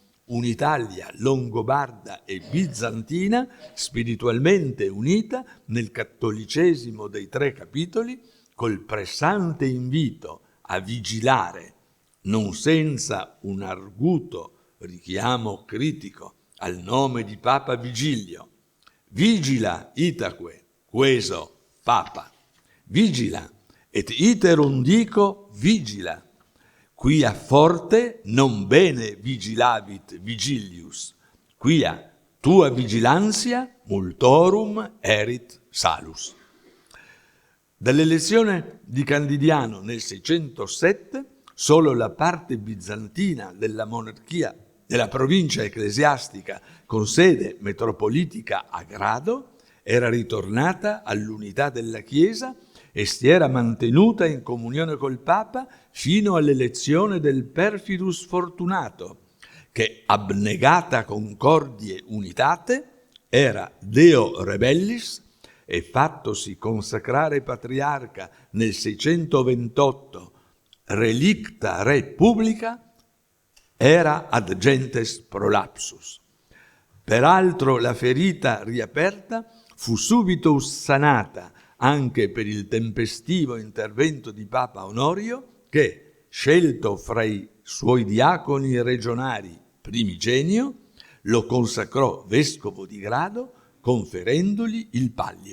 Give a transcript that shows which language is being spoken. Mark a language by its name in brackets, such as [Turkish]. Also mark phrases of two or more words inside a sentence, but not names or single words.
[Italian] un'Italia longobarda e bizantina spiritualmente unita nel cattolicesimo dei 3 capitoli, col pressante invito a vigilare, non senza un arguto richiamo critico al nome di Papa Vigilio. [Latin] Vigila itaque, queso Papa. Vigila, et iterum dico vigila. Quia forte non bene vigilavit Vigilius, quia tua vigilantia multorum erit salus. [Italian] Dall'elezione di Candidiano nel 607, solo la parte bizantina della monarchia della provincia ecclesiastica con sede metropolitica a Grado era ritornata all'unità della Chiesa e si era mantenuta in comunione col Papa fino all'elezione del Perfidus Fortunato, che [Latin] abnegata concordie unitate era Deo Rebellis [Italian] e fattosi consacrare patriarca nel 628, [Latin] relicta re publica, era ad gentes prolapsus. [Italian] Peraltro la ferita riaperta fu subito sanata anche per il tempestivo intervento di Papa Onorio che, scelto fra i suoi diaconi regionali primigenio, lo consacrò vescovo di Grado conferendogli il pallio.